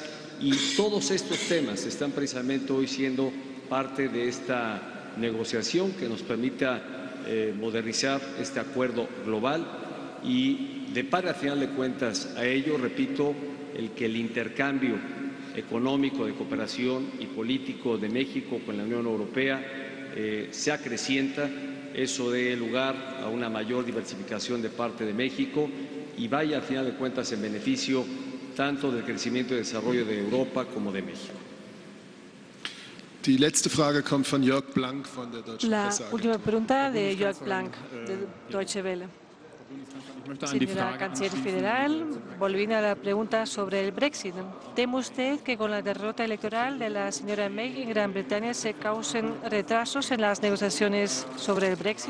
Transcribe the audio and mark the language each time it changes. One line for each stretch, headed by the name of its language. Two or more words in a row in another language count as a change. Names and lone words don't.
Spanish: Y todos estos temas están precisamente hoy siendo parte de esta negociación que nos permita modernizar este acuerdo global y depara al final de cuentas a ello, repito, el que el intercambio económico, de cooperación y político de México con la Unión Europea se acrecienta. Eso dé lugar a una mayor diversificación de parte de México y vaya al final de cuentas en beneficio tanto del crecimiento y desarrollo de Europa como de México.
German: Die letzte Frage kommt von Jörg Blank von der Deutschen
Spanish: La
German: Presseagentur.
Spanish: última pregunta de Jörg Blank, de Deutsche Welle. Señora Canciller Federal, volviendo a la pregunta sobre el Brexit. ¿Teme usted que con la derrota electoral de la señora May en Gran Bretaña se causen retrasos en las negociaciones sobre el Brexit?